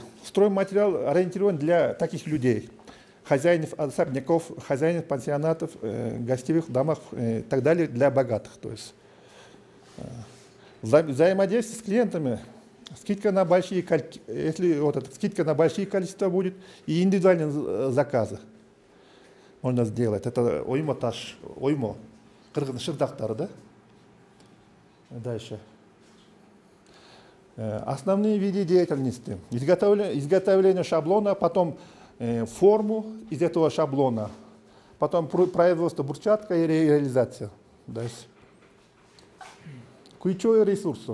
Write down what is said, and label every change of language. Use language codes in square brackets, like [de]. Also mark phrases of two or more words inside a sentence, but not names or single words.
[ru] Стройматериал ориентирован для таких людей. Хозяинов особняков, хозяинов пансионатов, гостевых домов и так далее для богатых. То есть взаимодействие с клиентами, скидка на большие, если вот эта скидка на большие количества будет, и индивидуальные заказы можно сделать. [ky] Это оймо таш, оймо, кыргыз шырдактары, да? [ru] Дальше. Основные виды деятельности. Изготовление шаблона, потом форму из этого шаблона, потом производство брусчатка и реализация. Дальше. Ключевые ресурсы.